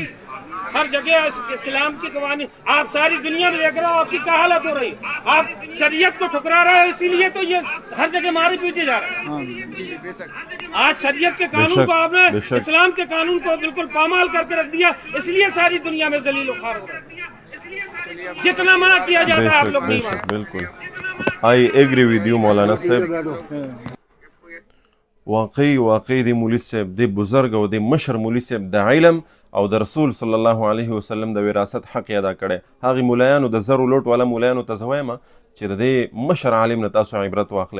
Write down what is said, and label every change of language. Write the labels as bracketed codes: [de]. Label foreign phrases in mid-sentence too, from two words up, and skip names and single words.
[ur] ہر جگہ اسلام کی قوانین آپ ساری دنیا میں دیکھ رہے ہو آپ کی کیا حالت ہو رہی آپ شریعت کو ٹھکرا رہے ہو اسی لیے تو یہ ہر جگہ مارے پیٹے جا رہے ہیں. آج شریعت کے قانون کو آپ نے اسلام کے قانون کو بالکل پامال کر کے رکھ دیا اس لیے ساری دنیا میں ذلیل و خوار ہو رہے ہیں. جتنا منع کیا جاتا ہے آپ لوگ نہیں مانتے. بالکل [en] I agree with you [ur] مولانا صاحب. [ps] واقعي دی مولي صاحب دی بزرګ او دی مشر مولي صاحب د علم او د رسول صلی الله علیه وسلم د وراثت حق ادا کړی. هغې ملایانو د زرو لوټ والا ملایانو ته زه وایم چې د دې مشر عالم نه تاسو عبرت واخلئ.